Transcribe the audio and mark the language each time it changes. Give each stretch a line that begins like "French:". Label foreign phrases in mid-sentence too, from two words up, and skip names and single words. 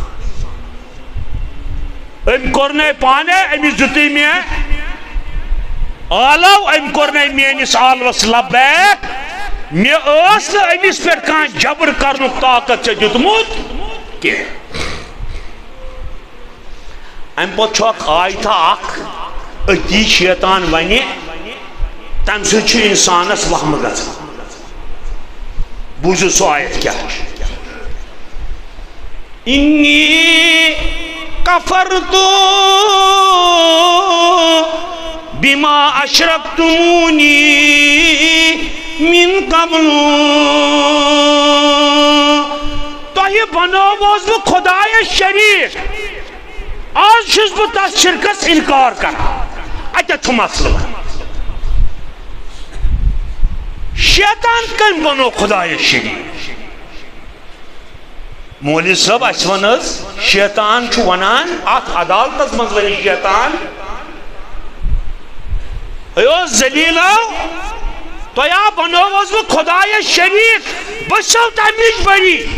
Kashmiri: أمۍ کوٚر نَے پانے أمِس دیُتُے مےٚ آلو أمۍ کوٚر نَے میٲنِس آلوس لبیک مےٚ ٲس نہٕ أمِس پٮ۪ٹھ کانٛہہ جبر کرنُک طاقت ژےٚ دیُتمُت کینٛہہ امہِ پتہٕ چھُ اکھ آیتھا اکھ أتی شیطان ونہِ تمہِ سۭتۍ چھُ انسانس وہمہٕ گژھان بوٗزِو سُہ آیت کیٛاہ چھُ
Arabic: انی کفرتو بما اشرکتمونی من قبل
Kashmiri: تۄہہِ بنووُس بہٕ خۄدایس شریٖک آز چھُس بہٕ تتھ شرکس انکار کران اتٮ۪تھ چھُ مسلہٕ شیطان کٔمۍ بنوو خۄدایس شریٖک مولوی صٲب اَسہِ وَن حظ شیطان چھُ ونان اتھ عدالتس منٛز ونہِ شیطان اے او ذلیٖلو تۄہہِ بنووس بہٕ خۄدایس شریٖک بہٕ چھَو تَمِچ بٔڑی